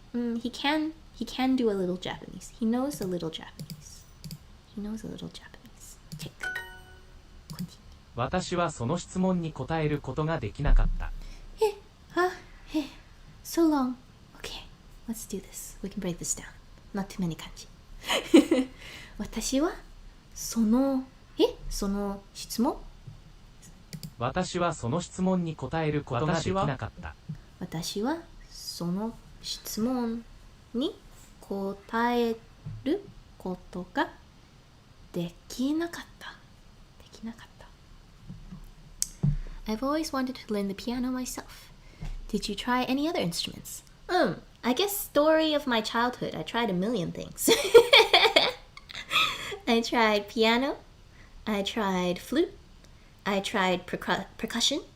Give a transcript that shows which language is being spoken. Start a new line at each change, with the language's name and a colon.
English: He can do a little Japanese. He knows a little Japanese. Check. Continue.
Japanese: 私はその質問に答えることができなかった。
English: So long. Okay, let's do this. We can break this down. Not too many 漢字。
Japanese: 私はその質問私はその質問に答えることができなかった。私はその質問に答えることができなかった。
English: I've always wanted to learn the piano myself. Did you try any other instruments? I guess story of my childhood. I tried a million things. I tried piano. I tried flute. I tried percussion.